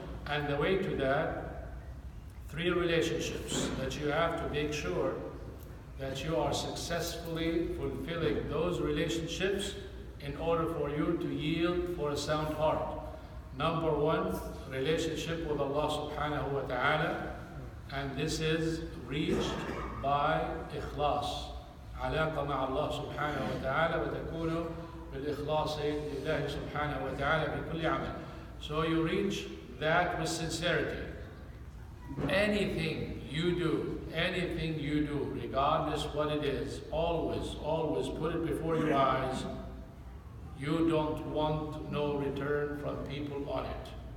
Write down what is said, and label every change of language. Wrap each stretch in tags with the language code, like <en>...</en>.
<en>And the way to that, 3 relationships that you have to make sure that you are successfully fulfilling those relationships in order for you to yield for a sound heart. Number 1, relationship with Allah subhanahu wa ta'ala, and this is reached by ikhlas.</en> <ar>علاقة مع الله سبحانه وتعالى وتكون بالإخلاص لله سبحانه وتعالى في كل عمل.</ar> <en>So you reach that with sincerity. Anything you do, regardless what it is, always put it before your eyes. You don't want no return from people on it.</en>